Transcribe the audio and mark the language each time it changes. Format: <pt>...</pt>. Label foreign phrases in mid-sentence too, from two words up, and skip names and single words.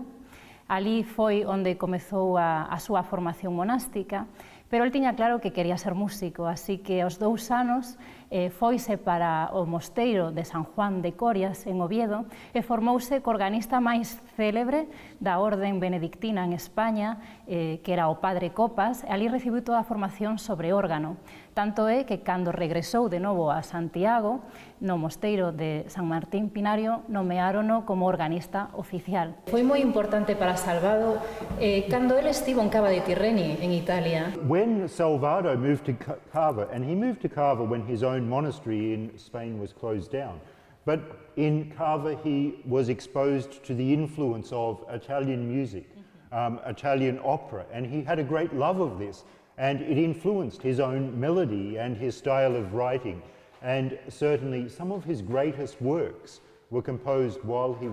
<gl>Ali foi onde comezou a súa formación monástica, pero el tiña claro que quería ser músico, así que aos 2 anos foise para o mosteiro de San Juan de Corias, en Oviedo, e formouse co organista máis célebre da orden benedictina en España, que era o padre Copas, e ali recibiu toda a formación sobre órgano. Tanto é que cando regresou de novo a Santiago, no mosteiro de San Martín Pinario, nomeárono como organista oficial. Foi moi importante para Salvado cando ele estivo en Cava de Tirreni, en Italia.</gl> <en>When Salvado moved to Cava, and he moved to Cava when his own monastery in Spain was closed down, but in Cava he was exposed to the influence of Italian music, Italian opera, and he had a great love of this, and it influenced his own melody and his style of writing, and certainly some of his greatest works were composed while he</en>